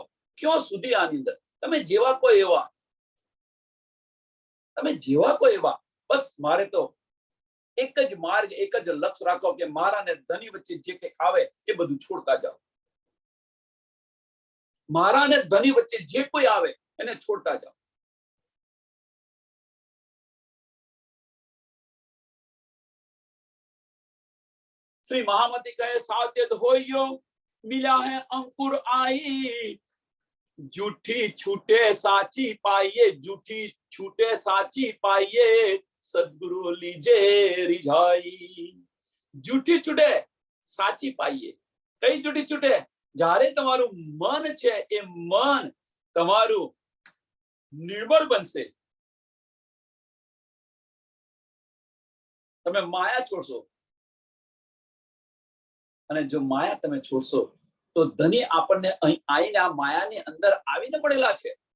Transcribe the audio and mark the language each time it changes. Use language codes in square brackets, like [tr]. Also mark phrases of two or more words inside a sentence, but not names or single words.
[gu] ક્યાં સુધી આની અંદર? તમે જેવા કોઈ એવા. તમે જેવા કોઈ એવા. બસ મારે તો એક જ માર્ગ, એક જ લક્ષ્ય રાખો કે મારા ને ધની વચ્ચે જે કંઈક આવે એ બધું છોડતા જાઓ. મારા ને ધની વચ્ચે જે કોઈ આવે એને છોડતા જાઓ. [hi] श्री महामती कहे सावचेत होइयो, मिला है अंकुर आई, झूठी छूटे साची पाइये, झूठी छूटे साची पाइये, सदगुरु लीजे रिझाई. झूठी छूटे साची पाइये. कई झूठी छूटे? [gu] જ્યારે તમારું મન છે એ મન તમારું નિર્બળ બનશે, તમે માયા છોડશો. અને જો માયા તમે છોડશો તો ધની આપણને અહીં આવીને આ માયાની અંદર આવીને પડેલા છે.